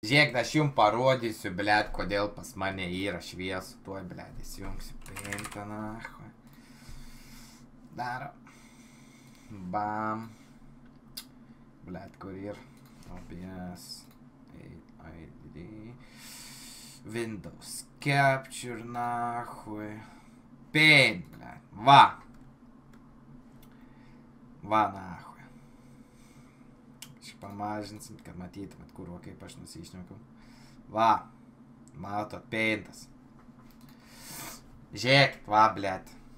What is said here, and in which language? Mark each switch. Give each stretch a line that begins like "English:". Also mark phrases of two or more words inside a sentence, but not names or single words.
Lithuanian: Žiūrėk, aš jums parodysiu, blėt, kodėl pas mane yra šviesu. Tuoj, blėt, įsijungsiu paintą, nachui. Daro. Bam. Blėt, kur ir? OBS. AID. Windows Capture, nachui. Paint, blėt. Va. Va, nachui. Pamažinsim, kad matytumėt, kurvo, kaip aš nusišneku. Va. Matot, paintas. Žiūrėkit, va, blėt.